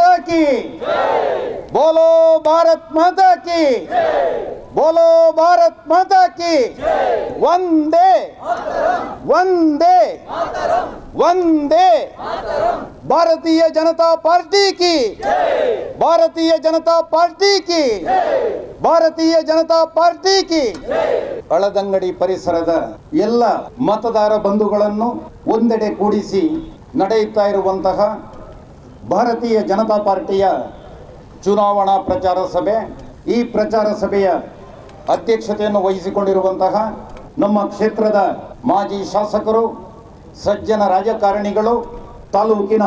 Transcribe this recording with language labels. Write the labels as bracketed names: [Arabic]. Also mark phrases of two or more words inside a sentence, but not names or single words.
[Hindi] की बोलो, भारत माता की बोलो, भारत माता की वंदे वंदे वंदे। भारतीय जनता पार्टी की, भारतीय जनता पार्टी की, भारतीय जनता पार्टी की। [Kannada] ಹಳದಂಗಡಿ ಪರಿಸರದ ಎಲ್ಲ ಮತದಾರ ಬಂಧುಗಳನ್ನು ಒಂದೆಡೆ ಕೂಡಿಸಿ ನಡೆಯುತ್ತಾ ಇರುವಂತಹ ಭಾರತೀಯ ಜನತಾ ಪಾರ್ಟಿಯ ಚುನಾವಣಾ ಪ್ರಚಾರ ಸಭೆ, ಈ ಪ್ರಚಾರ ಸಭೆಯ ಅಧ್ಯಕ್ಷತೆಯನ್ನು ವಹಿಸಿಕೊಂಡಿರುವಂತಹ ನಮ್ಮ ಕ್ಷೇತ್ರದ ಮಾಜಿ ಶಾಸಕರು, ಸಜ್ಜನ ರಾಜಕಾರಣಿಗಳು, ತಾಲೂಕಿನ